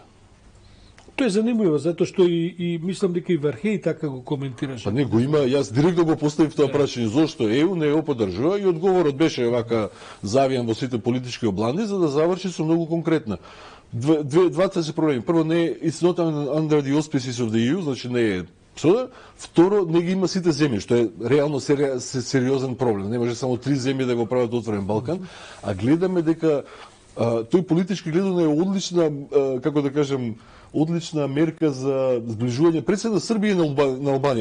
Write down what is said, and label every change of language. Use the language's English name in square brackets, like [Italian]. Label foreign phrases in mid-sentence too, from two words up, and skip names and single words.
[Macedonian] Тоа е занимливо, затоа што и мислам дека и Вархеј така го коментираше. Па не го има, јас директно го поставив тоа прашање, зошто ЕУ не го поддржува, и одговорот беше вака завијан во сите политички обланди за да заврши со многу конкретна. Двата се проблеми. Прво, не е [English] it's not under the auspices of the EU, [Macedonian] значи не е сода. Второ, не ги има сите земји, што е реално сериозен проблем. Не може само 3 земји да го прават Отворен Балкан, а гледаме дека Тој политички гледано е одлична, како да кажем, одлична мерка за зближување пред се на Србија и на Албанија.